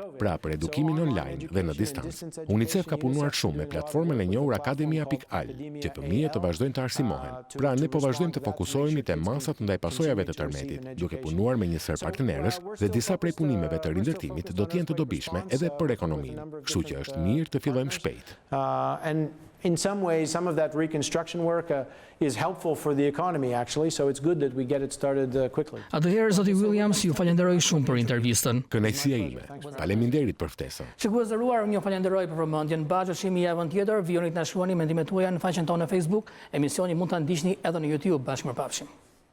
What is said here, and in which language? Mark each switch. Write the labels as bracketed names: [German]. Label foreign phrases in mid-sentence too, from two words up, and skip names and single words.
[Albanian] Pra për edukimin online dhe në distancë. UNICEF ka punuar shumë me platformën e njohur Akademia.al, që fëmijët të vazhdojnë të arsimohen. Pra ne po vazhdojmë të fokusohemi te masat ndaj pasojave të tërmetit, duke punuar me një sër partnerësh dhe disa prej punimeve të rindërtimit do të jenë të dobishme edhe për ekonominë. Kështu që është mirë të fillojmë shpejt. [English] And In some ways, some of that reconstruction work is helpful for the economy, actually, so it's good that we get it started quickly. [Albanian] Atëherë, zoti Williams, ju falenderoj shumë për intervistën. Kënaqësia ime. Faleminderit për ftesën. Shikues të nderuar, unë ju falenderoj për vëmendjen. Bashkëshimi javën tjetër, vijoni të na shkruani mendimet tuaja në faqen tonë në Facebook. Emisioni mund ta ndiqni edhe në YouTube. Bashkë mirëpafshim.